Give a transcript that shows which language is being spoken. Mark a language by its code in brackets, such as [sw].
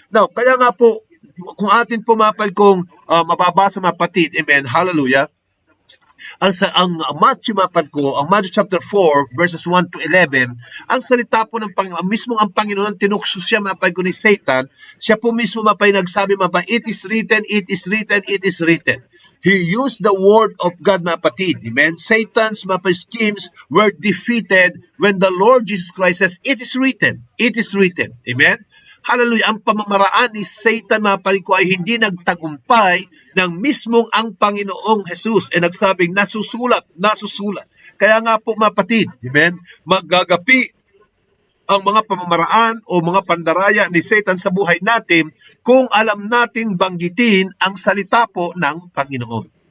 [tl] Now, kaya nga po, kung atin po kung mababasa mga kapatid, amen, hallelujah, ang Matthew ang Matthew chapter 4 verses 1 to 11, ang salita po ng Panginoon, mismo ang Panginoon tinukso siya ko ni Satan, siya po mismo nagsabi [en] it is written, it is written, [tl] it is written. [en] He used the word of God, mga kapatid. Amen? Satan's schemes were defeated when the Lord Jesus Christ says, it is written, it is written. Amen? [tl] Hallelujah, ang pamamaraan ni Satan, mga kapatid ko, ay hindi nagtagumpay ng mismong ang Panginoong Jesus ay nagsabing nasusulat, nasusulat. Kaya nga po mga kapatid, amen, maggagapi ang mga pamamaraan o mga pandaraya ni Satan sa buhay natin kung alam nating banggitin ang salita po ng Panginoon.